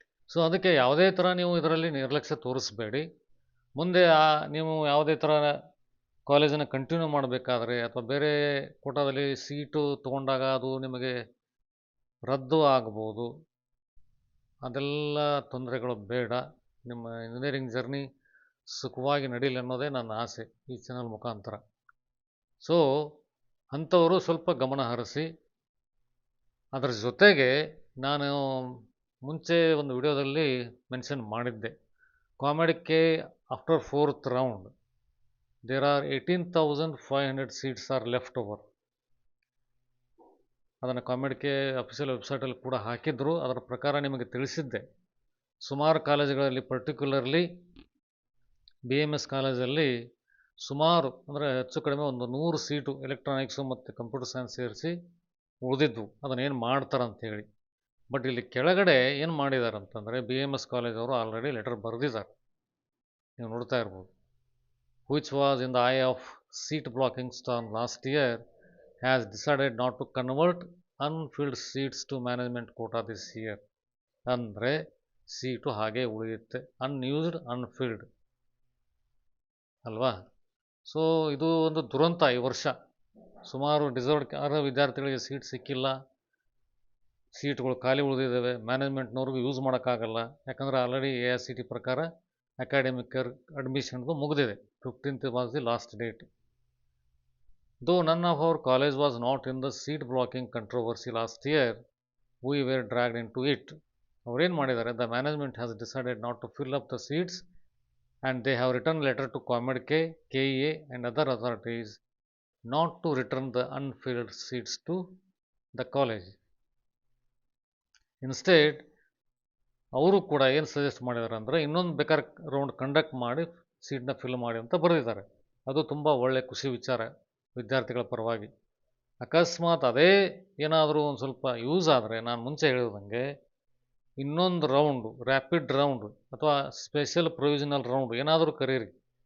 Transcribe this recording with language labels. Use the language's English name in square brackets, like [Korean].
[Kannada] So ಅದಕ್ಕೆ ಯಾವುದೇ ಥರ ನೀವು ಇದರಲ್ಲಿ ನಿರ್ಲಕ್ಷ್ಯ ತೋರಿಸಬೇಡಿ. ಮುಂದೆ ನೀವು ಯಾವುದೇ ಥರ ಕಾಲೇಜನ್ನು ಕಂಟಿನ್ಯೂ ಮಾಡಬೇಕಾದ್ರೆ ಅಥವಾ ಬೇರೆ ಕೋಟಾದಲ್ಲಿ ಸೀಟು ತೊಗೊಂಡಾಗ ಅದು ನಿಮಗೆ ರದ್ದು ಆಗ್ಬೋದು. ಅದೆಲ್ಲ ತೊಂದರೆಗಳು ಬೇಡ. ನಿಮ್ಮ ಇಂಜಿನಿಯರಿಂಗ್ ಜರ್ನಿ ಸುಖವಾಗಿ ನಡೀಲಿ ಅನ್ನೋದೇ ನನ್ನ ಆಸೆ ಈ ಚಾನಲ್ ಮುಖಾಂತರ. ಸೊ ಅಂಥವರು ಸ್ವಲ್ಪ ಗಮನ ಹರಿಸಿ. ಅದರ ಜೊತೆಗೆ ನಾನು ಮುಂಚೆ ಒಂದು ವಿಡಿಯೋದಲ್ಲಿ ಮೆನ್ಷನ್ ಮಾಡಿದ್ದೆ, [English] COMEDK after 4th round there are 18,500 seats are left over. [Kannada] ಅದನ್ನು COMEDK ಅಫಿಷಿಯಲ್ ವೆಬ್ಸೈಟಲ್ಲಿ ಕೂಡ ಹಾಕಿದ್ರು. ಅದರ ಪ್ರಕಾರ ನಿಮಗೆ ತಿಳಿಸಿದ್ದೆ. ಸುಮಾರು ಕಾಲೇಜುಗಳಲ್ಲಿ, ಪರ್ಟಿಕ್ಯುಲರ್ಲಿ BMS ಕಾಲೇಜಲ್ಲಿ ಸುಮಾರು ಅಂದರೆ ಹೆಚ್ಚು ಕಡಿಮೆ ಒಂದು 100 ಸೀಟು ಎಲೆಕ್ಟ್ರಾನಿಕ್ಸು ಮತ್ತು ಕಂಪ್ಯೂಟರ್ ಸೈನ್ಸ್ ಸೇರಿಸಿ ಉಳಿದಿದ್ವು. ಅದನ್ನೇನು ಮಾಡ್ತಾರಂತೇಳಿ. ಬಟ್ ಇಲ್ಲಿ ಕೆಳಗಡೆ ಏನು ಮಾಡಿದ್ದಾರೆ ಅಂತಂದರೆ, BMS ಕಾಲೇಜವರು ಆಲ್ರೆಡಿ ಲೆಟರ್ ಬರೆದಿದ್ದಾರೆ, ನೀವು ನೋಡ್ತಾ ಇರ್ಬೋದು. [English] which was in the eye of seat blocking storm last year has decided not to convert unfilled seats to management quota this year. [Kannada] ಅಂದರೆ ಸೀಟು ಹಾಗೆ ಉಳಿಯುತ್ತೆ, ಅನ್ಯೂಸ್ಡ್ ಅನ್ಫಿಲ್ಡ್ ಅಲ್ವಾ. ಸೊ ಇದು ಒಂದು ದುರಂತ. ಈ ವರ್ಷ ಸುಮಾರು ಡಿಸರ್ವ್ಡ್ ಅರ್ಹ ವಿದ್ಯಾರ್ಥಿಗಳಿಗೆ ಸೀಟ್ ಸಿಕ್ಕಿಲ್ಲ, ಸೀಟ್ಗಳು ಖಾಲಿ ಉಳಿದಿದ್ದಾವೆ. ಮ್ಯಾನೇಜ್ಮೆಂಟ್ನವ್ರಿಗೂ ಯೂಸ್ ಮಾಡೋಕ್ಕಾಗಲ್ಲ, ಯಾಕಂದರೆ ಆಲ್ರೆಡಿ AICT ಪ್ರಕಾರ ಅಕಾಡೆಮಿಕ್ ಅಡ್ಮಿಷನ್ದು ಮುಗಿದಿದೆ. [English] 15th was the last date. Though none of our college was not in the seat blocking controversy last year, we were dragged into it. [Kannada] ಅವ್ರೇನು ಮಾಡಿದ್ದಾರೆ, [English] the management has decided not to fill up the seats and they have written letter to COMEDK, KEA and other authorities not to return the unfilled seats to the college. [Kannada] Instead, ಅವರು ಕೂಡ ಏನು suggest ಮಾಡಿದ್ದಾರೆ ಅಂದರೆ, ಇನ್ನೊಂದು ಬೇಕಾದ್ರೆ round conduct ಮಾಡಿ ಸೀಟ್ನ fill ಮಾಡಿ ಅಂತ ಬರೆದಿದ್ದಾರೆ. ಅದು ತುಂಬ ಒಳ್ಳೆಯ ಖುಷಿ ವಿಚಾರ ವಿದ್ಯಾರ್ಥಿಗಳ ಪರವಾಗಿ. ಅಕಸ್ಮಾತ್ ಅದೇ ಏನಾದರೂ ಒಂದು ಸ್ವಲ್ಪ ಯೂಸ್ ಆದರೆ, ನಾನು ಮುಂಚೆ ಹೇಳಿದಂಗೆ ಇನ್ನೊಂದು ರೌಂಡು, ರ್ಯಾಪಿಡ್ ರೌಂಡು ಅಥವಾ ಸ್ಪೆಷಲ್ ಪ್ರೊವಿಷನಲ್ ರೌಂಡ್ ಏನಾದರೂ ಕರೀರಿ.